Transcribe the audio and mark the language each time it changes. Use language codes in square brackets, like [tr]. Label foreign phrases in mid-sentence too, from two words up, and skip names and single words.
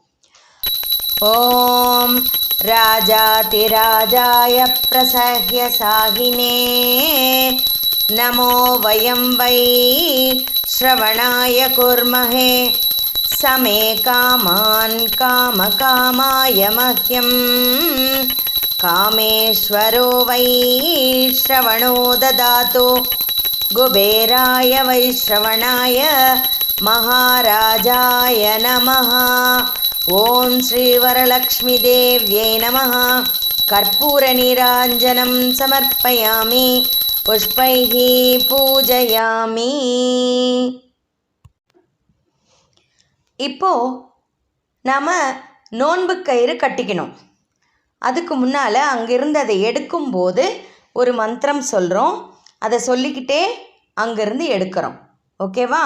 [sa] ॐ राजाधिराजाय प्रसह्य साहिने नमो वयं वै श्रवणाय कुर्महे समे कामान् कामकामाय मह्यम् कामेश्वरो वै श्रवणो ददातु कुबेराय वैश्रवणाय महाराजाय नमः। ॐ श्रीवरलक्ष्मीदेव्यै नमः। कर्पूरनीराञ्जनं समर्पयामि, पुष्पैः पूजयामि. [ta] இப்போ நாம் நோன்பு கயிறு கட்டிக்கணும். அதுக்கு முன்னால் அங்கிருந்து அதை எடுக்கும்போது ஒரு மந்திரம் சொல்கிறோம். அதை சொல்லிக்கிட்டே அங்கிருந்து எடுக்கிறோம். ஓகேவா?